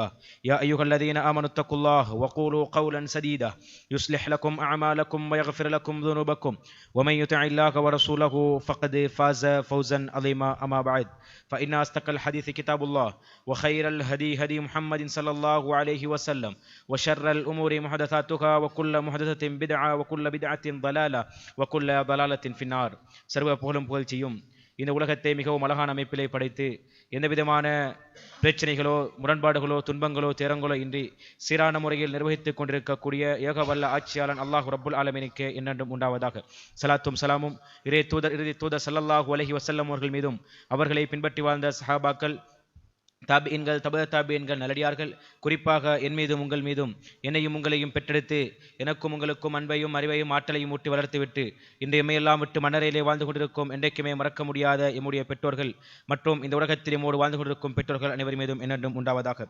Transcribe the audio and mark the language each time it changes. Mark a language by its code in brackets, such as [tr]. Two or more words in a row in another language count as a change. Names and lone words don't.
[ar] يا أيها الذين آمنوا اتقوا الله وقولوا قولا سديدا يصلح لكم أعمالكم ويغفر لكم ذنوبكم ومن يطع الله ورسوله فقد فاز فوزا عظيما. أما بعد فإن أصدق الحديث كتاب الله وخير الهدي هدي محمد صلى الله عليه وسلم وشر الأمور محدثاتها وكل محدثة بدعة وكل بدعة ضلالة وكل ضلالة في النار. [ta] சர்வ புகழும் புகழ்ச்சியும் இந்த உலகத்தை மிகவும் அழகான அமைப்பிலே படைத்து எந்த விதமான பிரச்சனைகளோ முரண்பாடுகளோ துன்பங்களோ துயரங்களோ இன்றி சீரான முறையில் நிர்வகித்துக் கொண்டிருக்கக்கூடிய ஏகவல்ல ஆட்சியாளன் அல்லாஹ் [ar] رب العالمين [ta] என்னென்றும் உண்டாவதாக. சலாத்தும் சலாமும் இறை தூதர் [ar] صلى الله عليه وسلم [ta] அவர்கள் மீதும் அவர்களை பின்பற்றி வாழ்ந்த சஹாபாக்கள் தாபியன்கள் தாபியன்கள் நல்லடியார்கள் குறிப்பாக என் மீதும் உங்கள் மீதும் என்னையும் உங்களையும் பெற்றெடுத்து எனக்கும் உங்களுக்கும் அன்பையும் அறிவையும் ஆற்றலையும் ஊட்டி வளர்த்துவிட்டு இன்று எம்மையெல்லாம் விட்டு மன்னரையிலே வாழ்ந்து கொண்டிருக்கும் என்றைக்குமே மறக்க முடியாத எம்முடைய பெற்றோர்கள் மற்றும் இந்த உலகத்தில் எம்மோடு வாழ்ந்து கொண்டிருக்கும் பெற்றோர்கள் அனைவர் மீதும் என்னென்றும் உண்டாவதாக.